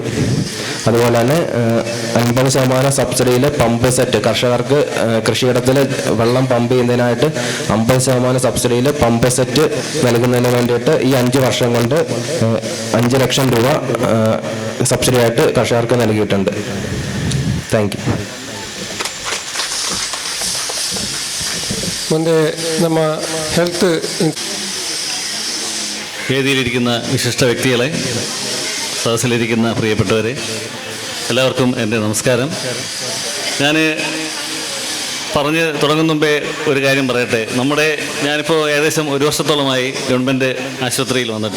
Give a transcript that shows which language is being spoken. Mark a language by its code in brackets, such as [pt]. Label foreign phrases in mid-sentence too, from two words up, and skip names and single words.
[ml] അതുപോലെ തന്നെ 50% സബ്സിഡിയിൽ പമ്പ് സെറ്റ്, കർഷകർക്ക് കൃഷിയിടത്തിൽ വെള്ളം പമ്പ് ചെയ്യുന്നതിനായിട്ട് 50% സബ്സിഡിയിൽ പമ്പ് സെറ്റ് നൽകുന്നതിന് വേണ്ടിയിട്ട് ഈ 5 വർഷം കൊണ്ട് 5 ಲಕ್ಷ രൂപ സബ്സിഡി ആയിട്ട് കർഷകർക്ക് നൽകിയിട്ടുണ്ട്. [en] thank you. [kn] ಮುಂದೆ ನಮ್ಮ ಹೆಲ್ತ್ [ml] വേദിയിലിരിക്കുന്ന വിശിഷ്ട വ്യക്തികളെ, സദസ്സിലിരിക്കുന്ന പ്രിയപ്പെട്ടവരെ, എല്ലാവർക്കും എൻ്റെ നമസ്കാരം. ഞാൻ പറഞ്ഞ് തുടങ്ങുന്ന മുമ്പേ ഒരു കാര്യം പറയട്ടെ. ഞാനിപ്പോൾ ഏകദേശം 1 വർഷത്തോളമായി ഗവൺമെൻറ് ആശുപത്രിയിൽ വന്നിട്ട്.